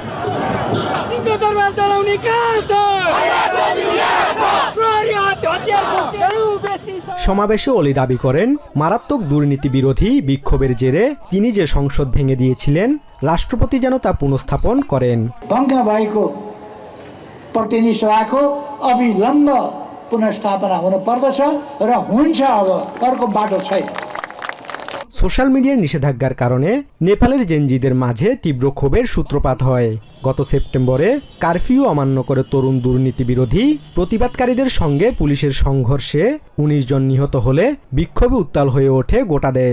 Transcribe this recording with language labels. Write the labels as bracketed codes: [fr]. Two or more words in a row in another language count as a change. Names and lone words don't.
[bn] সমাবেশে ওলি দাবি করেন, মারাত্মক দুর্নীতি বিরোধী বিক্ষোভের জেরে তিনি যে সংসদ ভেঙে দিয়েছিলেন, রাষ্ট্রপতি যেন তা পুনঃস্থাপন করেন। [ne] प्रतिनिधिसभाको अविलम्ब पुनर्स्थापना हुनुपर्दछ र हुन्छ, अब अर्को बाटो छैन। [bn] সোশ্যাল মিডিয়ার নিষেধাজ্ঞার কারণে নেপালের জেনজিদের মাঝে তীব্র ক্ষোভের সূত্রপাত হয়। গত সেপ্টেম্বরে কারফিউ অমান্য করে তরুণ দুর্নীতি বিরোধী প্রতিবাদকারীদের সঙ্গে পুলিশের সংঘর্ষে 19 জন নিহত হলে বিক্ষোভে উত্তাল হয়ে ওঠে গোটা দেশ।